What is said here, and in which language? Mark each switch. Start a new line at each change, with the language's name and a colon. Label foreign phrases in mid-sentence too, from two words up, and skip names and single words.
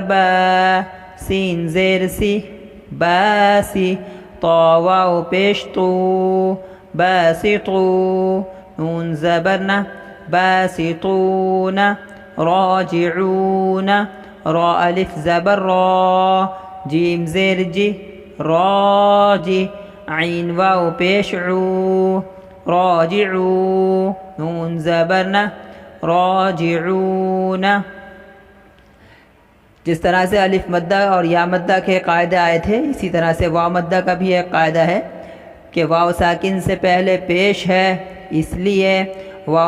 Urdu: با سین زیر سی باسی طا واو پیش طو باسطو نون زبرنا باسطون راجعون را الف زبر را جیم زیر جی راجی عین واو پیش عو راجعو نون زبرنا راجعون جس طرح سے الف مدہ اور یا مدہ کے قاعدے آئے تھے اسی طرح سے واو مدہ کا بھی ایک قاعدہ ہے کہ واو ساکن سے پہلے پیش ہے اس لیے واو